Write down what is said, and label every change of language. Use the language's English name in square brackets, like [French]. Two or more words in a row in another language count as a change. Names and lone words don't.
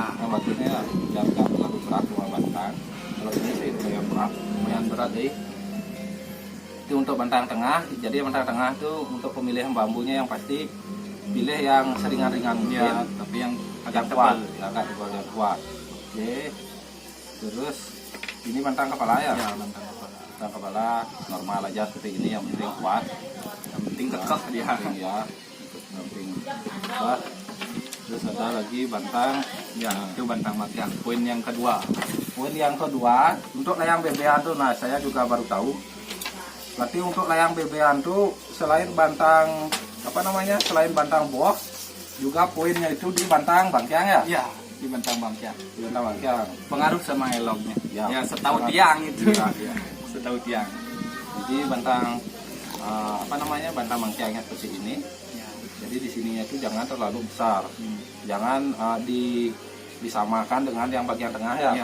[Indonesian] Yang bagusnya biar gak terlalu berat cuma bantang. Kalau ini sih lumayan berat deh. Itu untuk bantang tengah. Jadi bantang tengah itu untuk pemilihan bambunya yang pasti pilih yang seringan-ringan mungkin. Ya, tapi yang agak Agak kuat, tebal. agak tebal dan kuat. Oke. Terus ini bantang kepala ya? Ya, bantang kepala. Bantang kepala normal aja seperti ini, yang penting kuat. Yang penting kekeh dia. Yang penting ya. Yang penting kuat. Terus ada lagi bantang. Ya, itu bantang makian. Poin yang kedua. Poin yang kedua untuk layang bebean tuh, nah saya juga baru tahu. Berarti untuk layang bebean tuh selain bantang apa namanya? Selain bantang boh, juga poinnya itu di bantang bangkiang ya? Ya, di bantang bangkian. Di bantang bangkiang. Pengaruh sama eloknya. Ya, Ya, setahu sangat. tiang itu. Ya, ya. Setahu tiang. Jadi bantang apa namanya? Bantang bangkiangnya seperti ini. Ya. Jadi di sininya itu jangan terlalu besar. Hmm. Jangan disamakan dengan yang bagian tengah ya.